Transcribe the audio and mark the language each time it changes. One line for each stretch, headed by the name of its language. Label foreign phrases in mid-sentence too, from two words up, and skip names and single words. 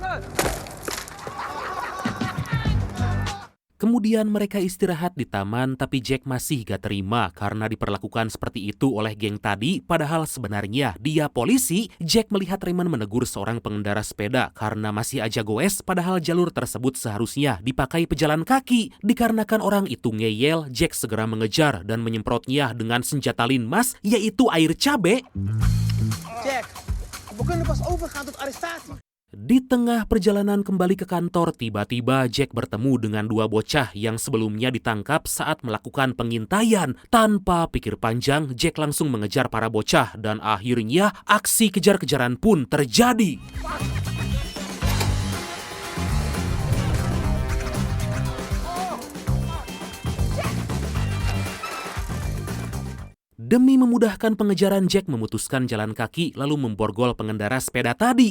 Indonesian: Kemudian mereka istirahat di taman, tapi Jack masih gak terima karena diperlakukan seperti itu oleh geng tadi, padahal sebenarnya dia polisi. Jack melihat Raymond menegur seorang pengendara sepeda karena masih aja goes, padahal jalur tersebut seharusnya dipakai pejalan kaki. Dikarenakan orang itu ngeyel, Jack segera mengejar dan menyemprotnya dengan senjata Linmas, yaitu air cabe.
Dutch: Jack, we kunnen pas overgaan tot arrestatie.
Indonesian: Di tengah perjalanan kembali ke kantor, tiba-tiba Jack bertemu dengan dua bocah yang sebelumnya ditangkap saat melakukan pengintaian. Tanpa pikir panjang, Jack langsung mengejar para bocah dan akhirnya aksi kejar-kejaran pun terjadi. Demi memudahkan pengejaran, Jack memutuskan jalan kaki lalu memborgol pengendara sepeda tadi.